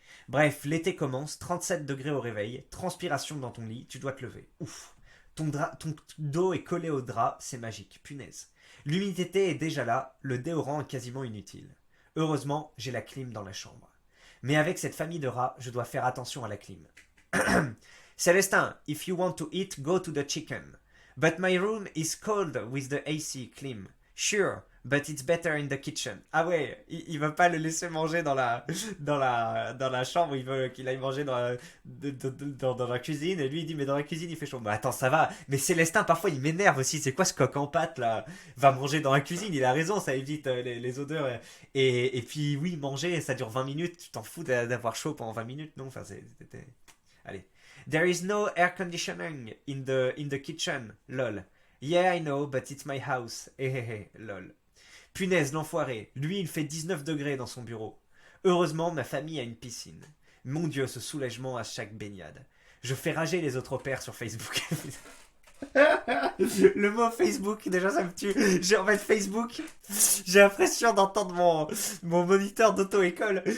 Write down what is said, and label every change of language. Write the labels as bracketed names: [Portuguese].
[French] Bref, l'été commence, 37 degrés au réveil, transpiration dans ton lit, tu dois te lever. Ouf. Ton dos est collé au drap, c'est magique, punaise. L'humidité est déjà là, le déodorant est quasiment inutile. Heureusement, j'ai la clim dans la chambre. Mais avec cette famille de rats, je dois faire attention à la clim. [English] Célestin, if you want to eat, go to the chicken. But my room is cold with the AC clim. Sure, but it's better in the kitchen. [French] Ah ouais, il va pas le laisser manger dans la chambre, il veut qu'il aille manger dans la cuisine, et lui il dit mais dans la cuisine il fait chaud. Bah attends, ça va, mais Célestin parfois il m'énerve aussi, c'est quoi ce coq en pâte là? Va manger dans la cuisine, il a raison, ça évite les odeurs. Et puis oui, manger, ça dure 20 minutes, tu t'en fous d'avoir chaud pendant 20 minutes, non? Enfin, c'était... Allez. [English] There is no air conditioning in the kitchen, lol. Yeah, I know, but it's my house. [French] Hehehe, lol. Punaise, l'enfoiré. Lui, il fait 19 degrés dans son bureau. Heureusement, ma famille a une piscine. Mon Dieu, ce soulagement à chaque baignade. Je fais rager les autres pères sur Facebook. Le mot Facebook, déjà ça me tue. En fait Facebook, j'ai l'impression d'entendre mon moniteur d'auto-école.